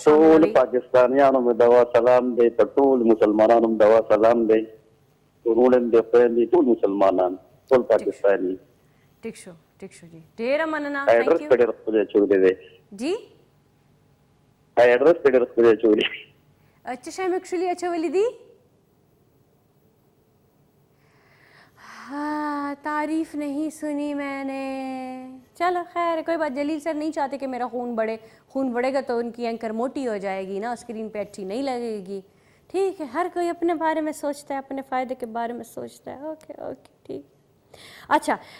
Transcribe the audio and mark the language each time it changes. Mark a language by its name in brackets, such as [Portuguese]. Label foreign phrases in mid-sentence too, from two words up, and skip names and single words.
[Pashto] ټول پاکستانیانو مې دوا سلام دی په ټول مسلمانانو مې دوا سلام دی ټول دې خویندې ټول مسلمانان ټول پاکستاني ټیک شو جی ډېره مننه ایډرس په ډېر ښکلی اچولی دی جی ایډرس په ډېر ښکلی اچولی څه شی مې ایکچولي اچولی دي [Urdu] تعریف نہیں سنی میں نے چلو خیر کوئی بات جلیل سر نہیں چاہتے کہ میرا خون بڑھے گا تو ان کی اینکر موٹی ہو جائے گی نا سکرین پہ اچھی نہیں لگے گی ٹھیک ہے ہر کوئی اپنے بارے میں سوچتا ہے اپنے فائدے کے بارے میں سوچتا ہے اوکے ٹھیک اچھا